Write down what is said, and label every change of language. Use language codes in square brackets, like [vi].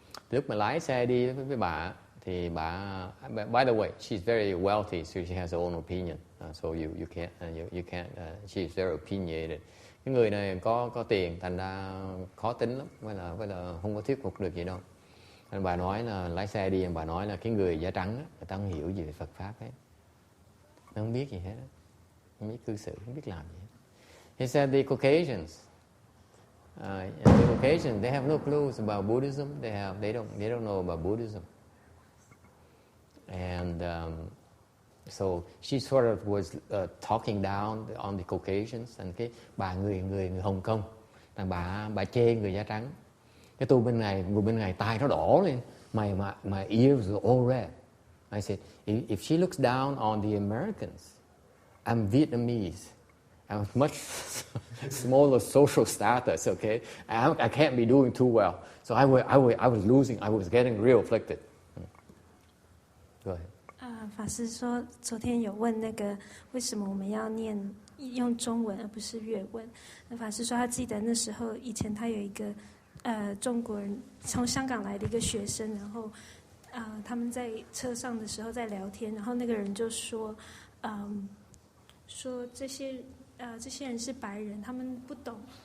[vi] Lúc mà lái xe đi với bà thì bà, [en] by the way, she's very wealthy, so she has her own opinion. So you can't. She's very opinionated. [vi] Cái người này có tiền, thành ra khó tính lắm, với là không có thuyết phục được gì đâu. Nên bà nói là lái xe đi, bà nói là cái người da trắng, người ta không hiểu gì về Phật pháp hết, nó không biết gì hết, không biết cư xử, không biết làm gì hết. [en] He said the Caucasians. The Caucasians, they have no clues about Buddhism. They don't know about Buddhism, and so she sort of was talking down on the Caucasians, and [vi] cái bà người Hồng Kông, là bà chê người da trắng. Cái tôi bên này tai nó đỏ lên, [en] my ears are all red. I said, if she looks down on the Americans, I'm Vietnamese. I'm much smaller social status, okay? I can't be doing too well. So I was losing. I was getting real afflicted. Go ahead. [zh] 法师说，昨天有问那个为什么我们要用中文而不是粤文？那法师说他记得那时候以前他有一个中国人从香港来的一个学生，然后他们在车上的时候在聊天，然后那个人就说说这些人是白人，他们不懂。